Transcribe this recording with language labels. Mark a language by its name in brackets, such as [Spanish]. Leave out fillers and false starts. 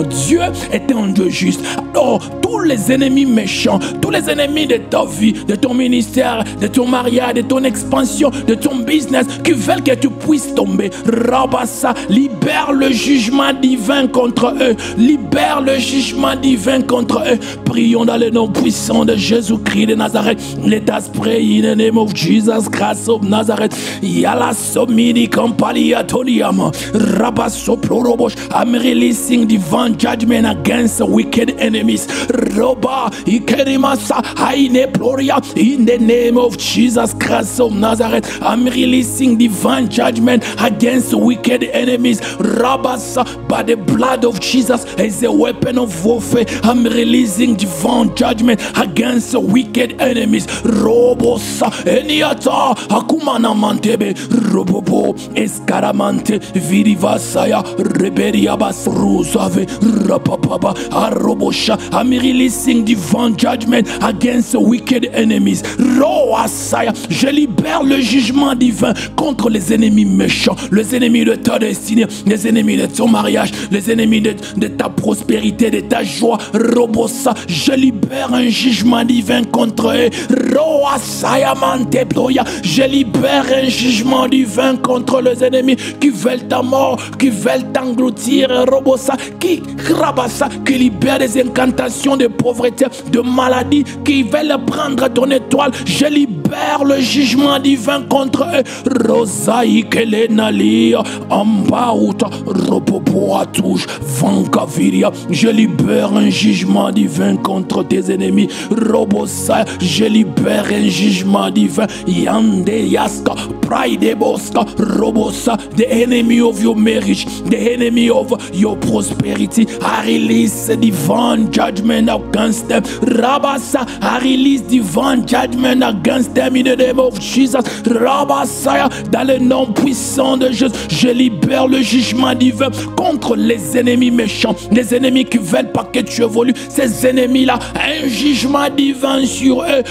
[French] Dieu est un Dieu juste. Alors, tous les ennemis méchants, tous les ennemis de ta vie, de ton ministère, de ton mariage, de ton expansion, de ton business, qui veulent que tu puisses tomber, Rabassa, libère le jugement divin contre eux. Libère le jugement divin contre eux. Prions dans le nom puissant de Jésus-Christ de Nazareth. [English] Let us pray in the name of Jesus Christ of Nazareth. Yala somini kampalia toliama. Rabasso prorobosh. I'm releasing divine judgment against wicked enemies. Roba ikerimasa haine ploria. In the name of Jesus Christ of Nazareth, I'm releasing divine judgment against wicked enemies. Rabasa, by the blood of Jesus as a weapon of warfare, I'm releasing divine judgment against wicked enemies. Robosa, eniata, akumana mantebe, robobo, escaramante, vidivasaya, reberiabas, rusave, rapapaba, arobosha. I'm releasing divine judgment against wicked enemies. [French] Roasaya, je libère le jugement divin contre les ennemis méchants, les ennemis de ta destinée, les ennemis de ton mariage, les ennemis de ta prospérité, de ta joie. Robosa, je libère un jugement divin contre eux. Roasaya manteploya, je libère un jugement divin contre les ennemis qui veulent ta mort, qui veulent t'engloutir. Robosa, qui rabassa, qui libère des incantations de pauvreté, de maladie, qui veulent prendre ton étoile. Je libère le jugement divin contre eux. Rosaï Kelenalia, Ambauta, Ropopoa touche, Vankaviria. Je libère un jugement divin contre tes ennemis. Robosa, je libère un jugement divin. Yande Yaska, Pride Boska, [English] Robosa, the enemy of your marriage, the enemy of your prosperity. I release divine judgment against them. Rabasa, I release divine judgment against them in the name of Jesus. [French] Rabasaya, dans le nom puissant de Jésus, je libère le jugement divin contre les ennemis méchants, les ennemis qui veulent pas que tu évolues. Ces ennemis-là, un jugement divin sur eux.